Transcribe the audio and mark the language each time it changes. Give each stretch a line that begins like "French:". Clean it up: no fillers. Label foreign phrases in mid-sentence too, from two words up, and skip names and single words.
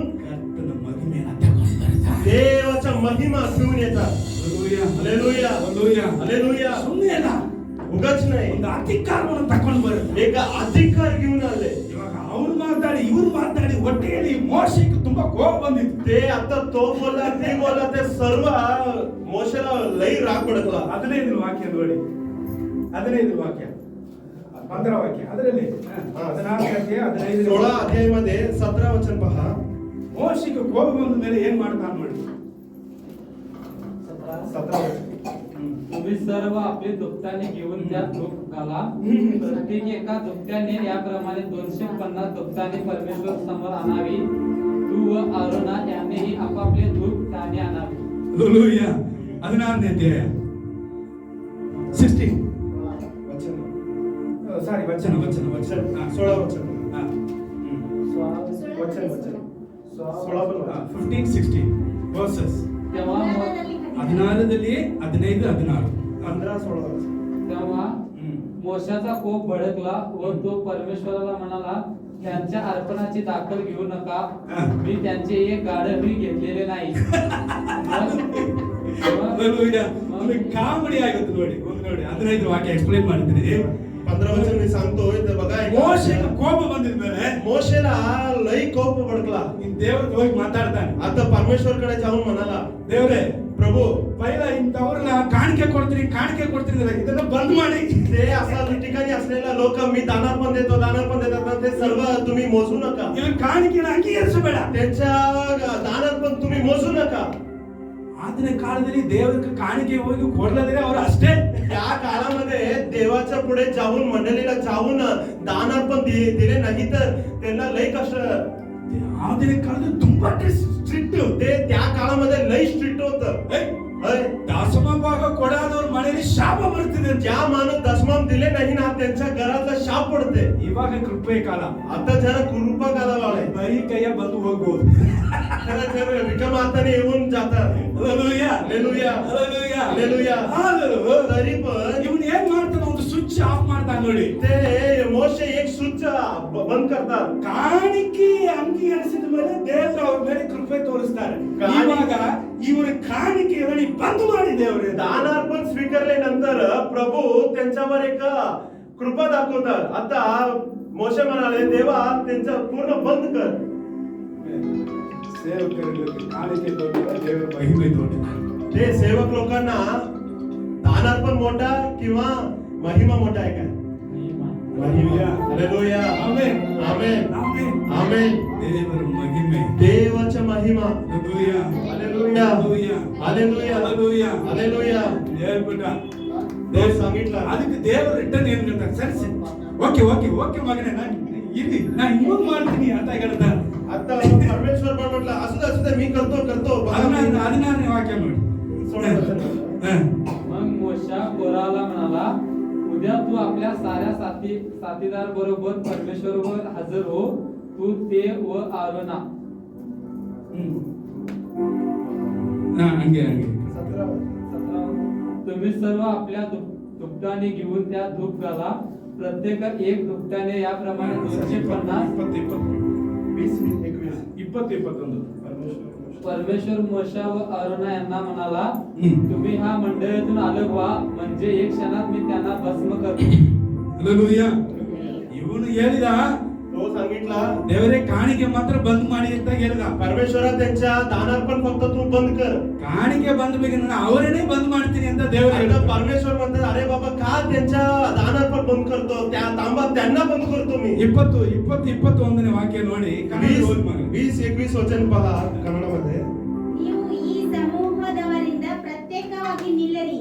Kannada: ಕರ್ತನ ಮಹಿಮೆಯನ್ನು ತಗೊಂಡು ಬರ್ತಾರೆ.
Marathi: देवाचा महिमा घेऊन येतात.
Kannada: ಹಲ್ಲೆಲೂಯಾ.
Marathi: हालेलुया.
Kannada: ಹಲ್ಲೆಲೂಯಾ.
Marathi: हालेलुया.
Kannada: ಸುಮ್ಮನೆ ಅಲ್ಲ,
Marathi: उगाच नाही,
Kannada: ಒಂದು ಅಧಿಕಾರವನ್ನು ತಗೊಂಡು ಬರುತ್ತೆ.
Marathi: एक अधिकार घेऊन आले.
Kannada: ಇವಾಗ ಅವ್ರು ಮಾತಾಡಿ ಇವ್ರು ಮಾತಾಡಿ ಒಟ್ಟಿಗೆ ಮೋಶೆಗೆ ತುಂಬಾ ಕೋಪ ಬಂದಿತ್ತು.
Marathi: ते आता तो बोलला, ते बोलला, ते सर्व मोशेला लई राग भडकला.
Kannada: 15 ವಾಕ್ಯ ನೋಡಿ, 15 ವಾಕ್ಯ, 15 ವಾಕ್ಯ ಅದರಲ್ಲಿ 14 ಅಧ್ಯಾಯ 15
Marathi: 16 अध्यायामध्ये 17 वचन पहा.
Kannada: ಮೋಶೆಗೆ ಕೋಪ ಬಂದ ಮೇಲೆ ಏನ್ ಮಾಡ್ತಾನೆ ನೋಡಿ.
Marathi: 17 वचन. तुम्ही सर्व आपली दुपटाने घेऊन त्या धूप घाला. प्रत्येक एका दुपट्याने याप्रमाणे 250 दुपटाने परमेश्वर समोर आणावी. तू व आरोना यांनीही आपापले धूप ताने आणावे.
Kannada: ಹಲ್ಲೆಲೂಯಾ. 16ನೇ ಅಧ್ಯಾಯ 16
Marathi: वचन.
Kannada: ಸಾರಿ ವಚನ ವಚನ ವಚನ
Marathi: 16 वचन. स्वा- वचन 16 पण वाचा.
Kannada: 15 16 ವರ್ಸಸ್.
Marathi: तेव्हा
Kannada: 16ದಲ್ಲಿ 15 16
Marathi: 15 16 वचन. तेव्हा मोशाचा कोप भडकला व तो परमेश्वराला म्हणाला, त्यांच्या अर्पणाची दाखल घेऊ नका. मी त्यांचे एक गाढवही घेतलेले नाही.
Kannada: ಹಲ್ಲೆಲೂಯಾ. ನನಗೆ ಕಾಮಿಡಿ ಆಗುತ್ತೆ ನೋಡಿ. ಒಂದು ನೋಡಿ 15 ವಾಕ್ಯ ಎಕ್ಸ್ಪ್ಲೈನ್ ಮಾಡ್ತೀನಿ.
Marathi: 15 वचन मी सांगतोय ते बघा.
Kannada: ಮೋಶೆಗೆ ಕೋಪ ಬಂದಿದ ಮೇಲೆ
Marathi: मोशेला लई कोप भडकला.
Kannada: ಈ ದೇವರಿಗೆ ಹೋಗಿ ಮಾತಾಡ್ತಾನೆ.
Marathi: आता परमेश्वरकडे जाऊन म्हणाला,
Kannada: ದೇವರೇ,
Marathi: प्रभू,
Kannada: ಪೈಲ ಇಂಥವ್ರನ್ನ ಕಾಣಿಕೆ ಕೊಡ್ತೀನಿ ಅಂದ್ರೆ ಇದನ್ನ ಬಂದ್ ಮಾಡಿ.
Marathi: ते असा ठिकाणी असलेला लोक मी दाना पण देतात ना, ते सर्व तुम्ही मोजू नका.
Kannada: ಇವ್ರ ಕಾಣಿಕೆನ ಅಂಗೀಕರಿಸಬೇಡ.
Marathi: त्यांच्या दानात पण तुम्ही मोजू नका.
Kannada: ಆದಿನ ಕಾಲದಲ್ಲಿ ದೇವರಿಗೆ ಕಾಣಿಕೆ ಹೋಗಿ ಕೊಡ್ಲದ್ರೆ ಅವ್ರು ಅಷ್ಟೇ.
Marathi: त्या काळामध्ये देवाच्या पुढे जाऊन, मंडळीला जाऊन दानात पण दिले नाही तर त्यांना लई कष्ट.
Kannada: ಆದಿನ ಕಾಲದಲ್ಲಿ ತುಂಬಾ ಸ್ಟ್ರಿಕ್ಟ್.
Marathi: ते त्या काळामध्ये लई स्ट्रिक्ट होतं.
Kannada: ದಶಮ ಭಾಗ ಕೊಡಾದವ್ರ ಮನೆಯಲ್ಲಿ ಶಾಪ ಬರ್ತಿದೆ.
Marathi: ज्या माणूस दशमाम दिले नाही ना, त्यांच्या घरातला शाप पडते.
Kannada: ಇವಾಗ ಕೃಪೆ ಕಾಲ.
Marathi: आता जरा कृपा कालावाळे
Kannada: ಬರೀ ಕೈಯ ಬಂದು ಹೋಗ್ಬೋದು.
Marathi: रिकाम हाताने येऊन जातात.
Kannada: ಹಲ್ಲೆಲೂಯಾ.
Marathi: हालेलुया.
Kannada: ಹಲ್ಲೆಲೂಯಾ.
Marathi: हालेलुया.
Kannada: ಹಲ್ಲೆಲೂಯಾ.
Marathi: तरी पण
Kannada: ಇವನು ಏನ್ ಮಾಡ್ತಾನೆ, ಒಂದು
English: switch off
Kannada: ಮಾಡ್ತಾನೆ ನೋಡಿ.
Marathi: ते मोशे एक स्विच बंद करतात.
Kannada: ಕಾಣಿಕೆ ಅಂಗೀಕರಿಸಿದ ಮೇಲೆ ದೇವರು ಅವ್ರ ಮೇಲೆ ಕೃಪೆ ತೋರಿಸ್ತಾರೆ. ಇವಾಗ ಇವರ ಕಾಣಿಕೆಯನ್ನು ಬಂದ್ ಮಾಡಿ ದೇವರೇ.
Marathi: दानार्पण स्वीकारल्यानंतर प्रभू त्यांच्यावर एक कृपा दाखवतात. आता मोशे म्हणाले, देवा त्यांचं पूर्ण बंद कर.
Kannada: ಸೇವಕರಿಗೆ ಕಾಣಿಕೆ ದೊಡ್ಡದ, ದೇವರ ಮಹಿಮೆ ದೊಡ್ಡದ.
Marathi: ते सेवक लोकांना दानार्पण मोठा किंवा महिमा मोठा आहे काय? हालेलुया. हालेलुया.
Kannada: ಆಮೆನ್.
Marathi: आमेन.
Kannada: ಆಮೆನ್.
Marathi: आमेन.
Kannada: ದೇವರ ಮಹಿಮೆ.
Marathi: देवाच्या महिमा.
Kannada: ಹಾಲೆಲೂಯಾ.
Marathi: हालेलुया.
Kannada: ಹಾಲೆಲೂಯಾ.
Marathi: हालेलुया.
Kannada: ಹಾಲೆಲೂಯಾ.
Marathi: हालेलुया.
Kannada: ಹೇಳ್ಬಿಟ್ಟ.
Marathi: ದೇವ್ರು सांगितलं.
Kannada: ಅದಕ್ಕೆ ದೇವರು ರಿಟರ್ನ್ ಏನ್ ಹೇಳ್ತಾರೆ, ಸರಿ ಸರಿ
English: okay okay okay
Kannada: ಮಗನೇ, ನಾನು ಇಲ್ಲಿ ನಾನು ಇನ್ನೊಂದು ಮಾಡ್ತೀನಿ ಅಂತ ಹೇಳ್ತಾರೆ.
Marathi: आता परमेश्वर पण म्हटलं, असू दे मी करतो.
Kannada: 16ನೇ ವಾಕ್ಯ ನೋಡಿ.
Marathi: 16 वचन. साथीदार बरोबर परमेश्वरावर हजर हो, तू ते व आरोना.
Kannada: ಹಂಗೆ 17.
Marathi: तुम्ही सर्व आपल्या दुपटाने घेऊन त्या धूप घाला, प्रत्येक एक दुपटाने याप्रमाणे 250. परमेश्वर मोशा व अरोना यांना म्हणाला, तुम्ही ह्या मंडळीतून अलग व्हा, म्हणजे एक क्षणात मी त्यांना भस्म करतो.
Kannada: ಹಲ್ಲೆಲೂಯಾ. ಇವನು ಹೇಳಿದ,
Marathi: तो सांगितला
Kannada: ದೇವರೇ ಕಾಣಿಕೆ ಮಾತ್ರ ಬಂದ್ ಮಾಡಿ ಅಂತ ಹೇಳಿದ.
Marathi: परमेश्वरा त्यांच्या दानार्पण फक्त तू बंद कर.
Kannada: ಕಾಣಿಕೆ ಬಂದ ಬಗ್ಗೆ ನಾನು ಅವರನ್ನೇ ಬಂದ್ ಮಾಡ್ತೀನಿ ಅಂತ ದೇವರು
Marathi: आता
Kannada: ಹೇಳಿದ.
Marathi: परमेश्वर म्हणतात, अरे बाबा का त्यांच्या दानार्पण बंद करतो, त्या तांबा त्यांना बंद करतो मी.
Kannada: 21ನೇ ವಾಕ್ಯ ನೋಡಿ, ಕನ್ನಡ ಓದಿ ಮಗ.
Marathi: 20-21 ವಚನ पहा ಕನ್ನಡमध्ये.
Kannada: ನೀವು ಈ ಸಮೂಹದವರಿಂದ ಪ್ರತ್ಯೇಕವಾಗಿ ನಿಲ್ಲರಿ.